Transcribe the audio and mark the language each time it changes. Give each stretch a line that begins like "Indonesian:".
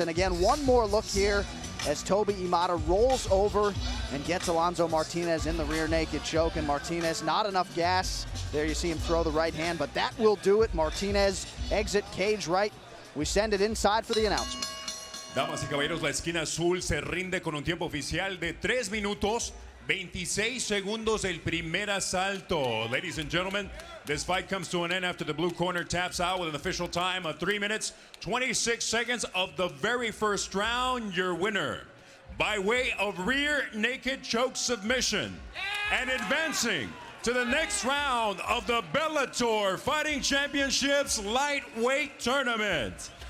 English: And again, one more look here as Toby Imada rolls over and gets Alonzo Martinez in the rear naked choke. And Martinez, not enough gas. There you see him throw the right hand, but that will do it. Martinez exit cage right. We send it inside for the announcement.
Spanish: Damas y caballeros, la esquina azul se rinde con un tiempo oficial de 3 minutos, 26 segundos el primer asalto.
English: Ladies and gentlemen, this fight comes to an end after the blue corner taps out with an official time of 3 minutes, 26 seconds of the very first round. Your winner, by way of rear naked choke submission, and advancing to the next round of the Bellator Fighting Championships Lightweight Tournament.